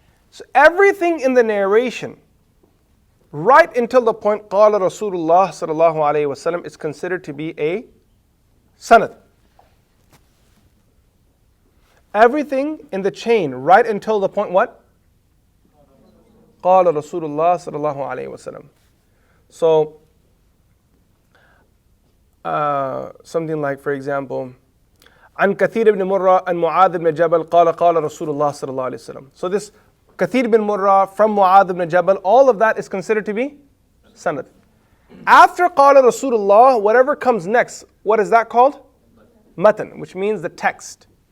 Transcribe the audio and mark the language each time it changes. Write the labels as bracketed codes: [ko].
[en] So everything in the narration, right until the point [ar] قال رسول الله صلى الله عليه وسلم, [en] is considered to be a sanad. Everything in the chain, right until the point what? [ar] قال رسول الله صلى الله عليه وسلم. [en] So something like, for example, [ar] عن كثير بن مرة عن معاذ بن جبل قال رسول الله صلى الله عليه وسلم. [en] So this Kathir bin Murrah from Mu'adh ibn Jabal, all of that is considered to be sanad. After Qala Rasulullah, whatever comes next, what is that called? Matan, which means the text.